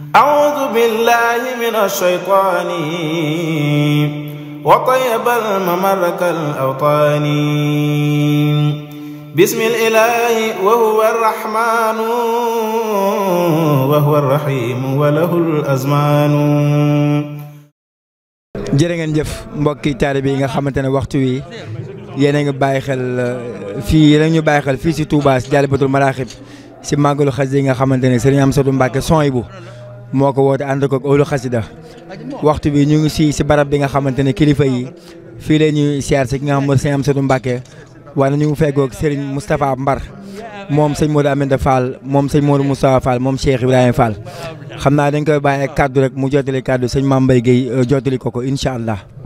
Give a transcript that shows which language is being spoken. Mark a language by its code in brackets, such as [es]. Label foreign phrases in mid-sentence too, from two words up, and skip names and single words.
[ar] أعوذ بالله من الشيطان وطيب الممر كالأوطان بسم الإله وهو الرحمن وهو الرحيم وله الأزمان. [wo] jërë ngeen jëf mbokki taalibe yi nga xamante ne waxtu wi yéen a ngi bàyyi xel fii yéen a ngi ñu bàyyi xel fii si Touba si Jaalibatul Maraaxib si màggalu xasida yi nga xamante ne Serigne Amsatou Mbacké Souhaïbou moo ko woote ànd ko ak ëllu xasida waxtu bi ñu ngi si barab bi nga xamante ne kilifa yi fii la ñuy siyaar si ki nga xam mooy Serigne Amsatou Mbacké waaye ñu ngi feggoog Serigne Moustapha Mbar moom sëñ Modou Aminta Fall moom sëñ Modou Moustapha Fall moom Cheikh Ibrahima Fall xam naa dañ koy bàyyi ak kaddu rek mu jottali kaddu sëñ Mame Mbaye Guèye jottali ko [ar] إن شاء الله.